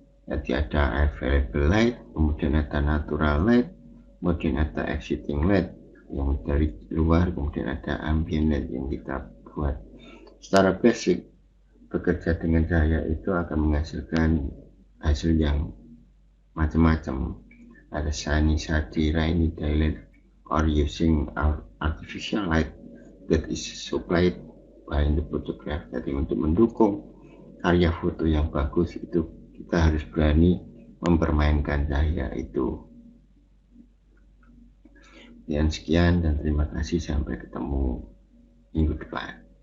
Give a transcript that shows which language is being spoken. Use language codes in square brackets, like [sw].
[id] Jadi ada available light, kemudian ada natural light, kemudian ada exciting light yang dari luar, kemudian ada ambient light yang kita buat. Secara basic, bekerja dengan cahaya itu akan menghasilkan hasil yang macam-macam. [en] Ada sunny, shady, rainy, daylight, or using artificial light that is supplied by the photograph. [id] Jadi untuk mendukung karya foto yang bagus itu kita harus berani mempermainkan cahaya itu. Dan sekian dan terima kasih, sampai ketemu minggu depan.